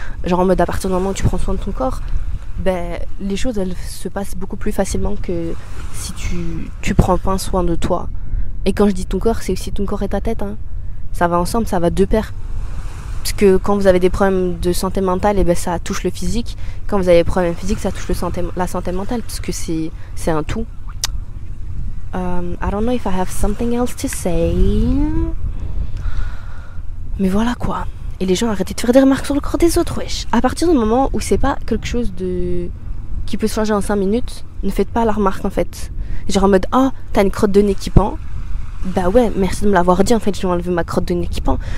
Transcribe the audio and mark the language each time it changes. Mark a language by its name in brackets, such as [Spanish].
[French] Genre en mode à partir du moment où tu prends soin de ton corps, ben les choses elles se passent beaucoup plus facilement que si tu prends pas soin de toi. Et quand je dis ton corps, c'est aussi ton corps et ta tête, hein. Ça va ensemble, ça va de pair. Parce que quand vous avez des problèmes de santé mentale, et ben ça touche le physique. Quand vous avez des problèmes physiques, ça touche la santé mentale, parce que c'est un tout. [English] I don't know if I have something else to say. [French] Mais voilà quoi. Et les gens arrêtez de faire des remarques sur le corps des autres, wesh. À partir du moment où c'est pas quelque chose qui peut se changer en 5 minutes, ne faites pas la remarque en fait. Genre en mode oh t'as une crotte de nez qui pend. Bah ouais, merci de me l'avoir dit en fait, je vais enlever ma crotte de nez qui pend.